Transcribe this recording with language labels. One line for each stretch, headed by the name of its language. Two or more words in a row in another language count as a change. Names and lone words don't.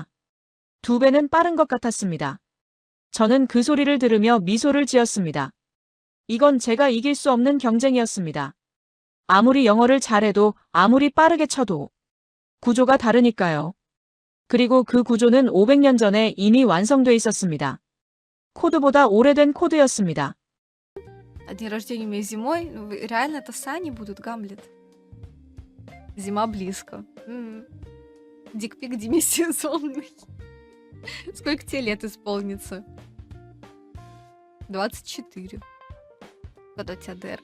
Korean: 2배는 빠른 것 같았습니다. 저는 그 소리를 들으며 미소를 지었습니다. 이건 제가 이길 수 없는 경쟁이었습니다. 아무리 영어를 잘해도 아무리 빠르게 쳐도 구조가 다르니까요. 그리고 그 구조는 500년 전에 이미 완성돼 있었습니다. 코드보다 오래된 코드였습니다.
Russian: А день рождения у меня зимой. Ну, реально это сани будут, Гамлет. Зима близко. Дикпик демисезонный. Сколько тебе лет исполнится? 24. Когда у тебя ДР?